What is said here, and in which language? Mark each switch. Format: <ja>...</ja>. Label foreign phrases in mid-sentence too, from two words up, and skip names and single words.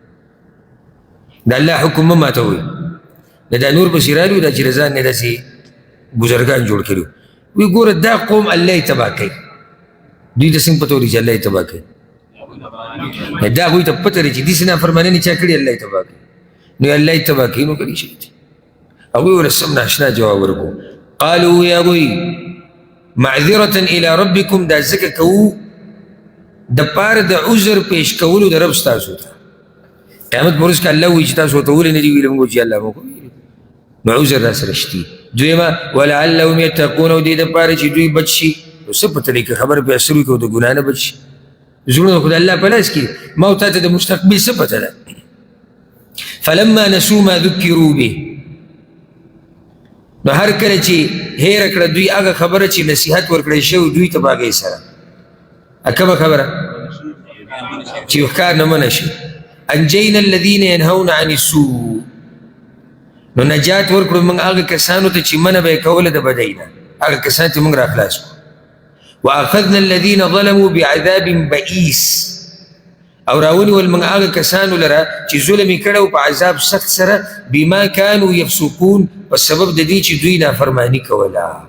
<ps>د الله حکم مه ماتوئ دا نور پسې رالي دا چې د ځان نه داسې بزرګان جوړ کړي وایي ګوره دا قوم الله یې تباه کوي دوی ته څنګه پته ولګي چې الله یې تباه کوي دا هغوی ته پته لري چې داسې نافرماني چا کړي الله یې تباه کوي نو الله یې تباه کوي نو کړي شي هغوی ورته سم ناشنا جواب ورکړو قالوا وایي هغوی</ps> <ar>معذرة الى ربكم</ar> <ps>دا ذکر کوو د پاره د عذر پیش کولو د رب ستاسو ته قیامت په ورځ کې الله وایي چې تاسو ورته ولې نه دي ویلي موږ چې الله موږ نو عذر را سره شتي دویمه</ps> <ar>ولعلهم یتقون</ar> <ps>او دې دپاره چې دوی بچ شي نو څه پته لري که خبر په اثر وي که د ګناه نه بچ شي زړونه خو د الله په لاس کې ما او تا ته د مستقبل څه پته ده</ps> <ar>فلما نسوا ما ذکروا به</ar> <ps>نو هر کله چې هیره کړه دوی هغه خبره چې نصیحت ورکړی شوی دوی ته په هغې سره کومه خبره چې ښکار نه منع شي</ps> <ar>انجینا الذین ینهون عن السوء</ar> <ps>نو نجات ورکړو موږ هغه کسانو ته چې منع به یې کوله د بدۍ نه هغه کسان چې موږ راخلاص کړو</ps> <ar>واخذنا الذین ظلموا بعذاب بئیس</ar> <ps>او راونیول موږ هغه کسانو لره چې ظلم یې کړی په عذاب سخت سره</ps> <ar>بما کانوا یفسقون</ar> <ps>په سبب د دې چې دوی نافرماني کوله</ps>